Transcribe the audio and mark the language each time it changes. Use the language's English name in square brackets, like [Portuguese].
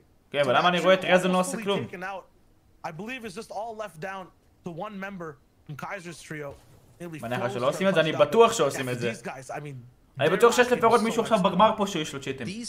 [Hebrew] כן, אבל למה אני רואה את רזן לא עושה כלום? [English] I believe it's just all left down to one member from Kaiser's trio. [Hebrew] מניחה שלא עושים את זה, אני בטוח שעושים את זה. אני בטוח שיש לפחות מישהו עכשיו בגמר פה שיש לו צ'יטים.